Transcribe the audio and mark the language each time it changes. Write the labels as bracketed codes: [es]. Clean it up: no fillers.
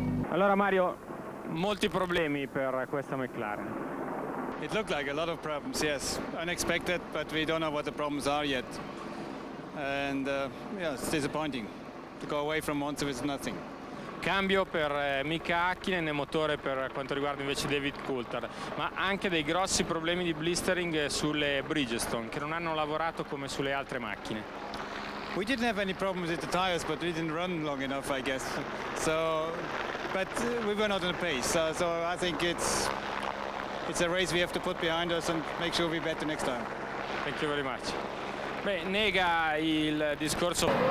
[it] Allora Mario, molti problemi per questa McLaren. [en] It looked like a lot of problems, yes. Unexpected, but we don't know what the problems are yet. And yeah, it's disappointing to go away from Monza with nothing. Cambio per Mika Häkkinen e motore per quanto riguarda invece David Coulthard, ma anche dei grossi problemi di blistering sulle Bridgestone, che non hanno lavorato come sulle altre macchine. We didn't have any problems with the tires, but we didn't run long enough, I guess. So, but we were not on the pace. So I think it's a race we have to put behind us and make sure we're better next time. Thank you very much. [it] Beh, nega il discorso.